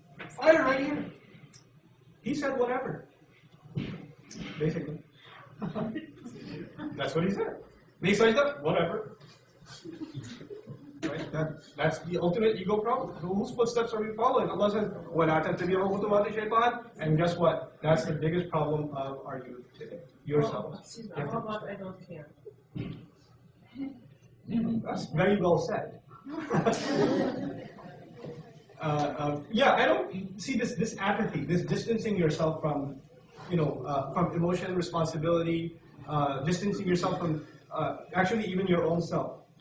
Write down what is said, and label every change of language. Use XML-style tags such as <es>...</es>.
<en>Fire right here. He said whatever. Basically. That's what he said. Make sajda, whatever. Right? That's the ultimate ego problem. Whose footsteps are we following?</en> <ar>Allah says, وَلَا تَتَّبِعُوا خُطُوَاتِ الشَّيْطَانِ.</ar> <en>And guess what? That's the biggest problem of our youth today. Yourself. How about I don't care? That's very well said. I don't see this apathy, this distancing yourself from, from emotional responsibility, distancing yourself from actually even your own self.</en>